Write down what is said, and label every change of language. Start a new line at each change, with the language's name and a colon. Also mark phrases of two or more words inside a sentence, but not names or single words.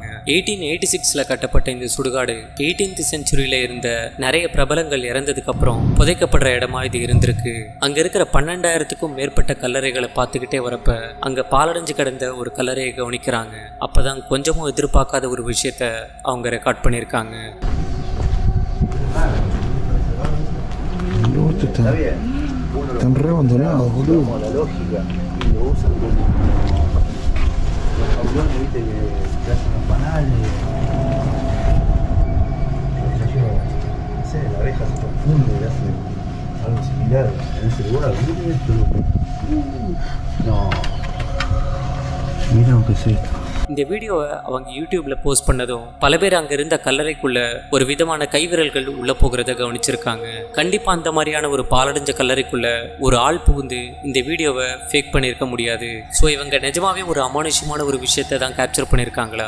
Tamil: 1886 கட்டப்பட்ட இந்த சுடுகாடு 18th செஞ்சுரியில் இருந்த நிறைய பிரபலங்கள் இறந்ததுக்கு அப்புறம் புதைக்கப்படுற இடமா இது இருந்திருக்கு. அங்க இருக்கிற 12,000க்கும் மேற்பட்ட கல்லறைகளை பார்த்துக்கிட்டே வரப்ப அங்க பாலடைஞ்சு கிடந்த ஒரு கல்லறையை கவனிக்கிறாங்க. அப்பதான் கொஞ்சமும் எதிர்பார்க்காத ஒரு விஷயத்த அவங்க ரெக்கார்ட் பண்ணியிருக்காங்க.
Spanish: Tan reabandonado, boludo. La lógica y lo usan como los aviones, viste, que hacen los panales. No sé, la abeja se confunde y hace algo similar en ese lugar. Miren esto, loco. No. Miren lo que es esto.
Tamil: இந்த வீடியோவை அவங்க யூடியூப்ல போஸ்ட் பண்ணதும் பல பேர் அங்க இருந்த கல்லறைக்குள்ள ஒரு விதமான கைவிரல்கள் உள்ள போகிறத கவனிச்சிருக்காங்க. கண்டிப்பா அந்த மாதிரியான ஒரு பாலடைஞ்ச கல்லறைக்குள்ள ஒரு ஆள் புகுந்து இந்த வீடியோவை ஃபேக் பண்ணியிருக்க முடியாது. ஸோ இவங்க நிஜமாவே ஒரு அமானுஷ்யமான ஒரு விஷயத்தை தான் கேப்சர் பண்ணியிருக்காங்களா?